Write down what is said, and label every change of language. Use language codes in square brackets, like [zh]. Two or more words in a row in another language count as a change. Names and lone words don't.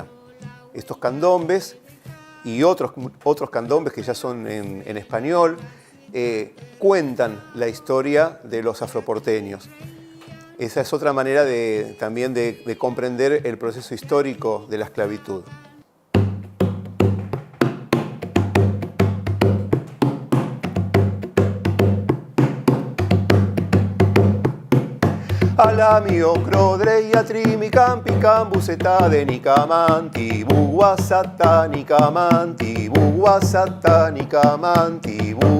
[es] Estos candombes y otros candombes que ya son en español cuentan la historia de los afroporteños. Esa es otra manera también de comprender el proceso histórico de la esclavitud. Alamio, crodreia, trimicampi, cambuseta de nicamanti, buguasata, nicamanti, buguasata, nicamanti,